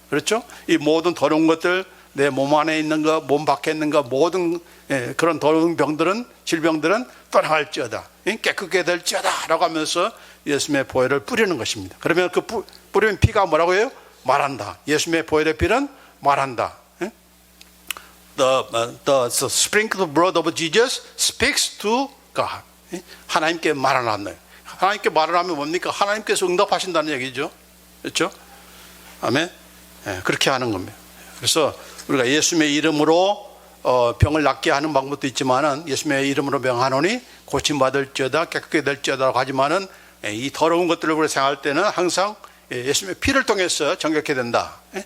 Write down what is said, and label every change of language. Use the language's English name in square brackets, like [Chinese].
[Korean] 그렇죠? 이 모든 더러운 것들, 내 몸 안에 있는 것, 몸 밖에 있는 것, 모든 그런 더러운 병들은, 질병들은 떠나갈지어다, 깨끗게 될지어다 라고 하면서 예수님의 보혈을 뿌리는 것입니다. 그러면 그 뿌리는 피가 뭐라고 해요? 말한다. 예수님의 보혈의 피는 말한다. [English] the sprinkled blood of Jesus speaks to God. [Korean] 하나님께 말을 하는. 하나님께 말을 하면 뭡니까? 하나님께서 응답하신다는 얘기죠. 그렇죠? 아멘. 그렇게 하는 겁니다. 그래서 우리가 예수님의 이름으로 병을 낫게 하는 방법도 있지만은 예수님의 이름으로 병하노니 고침받을지어다 깨끗게 될지어다라고 하지만은 이 더러운 것들을 우리가 생각할 때는 항상 예수님의 피를 통해서 정결케 된다.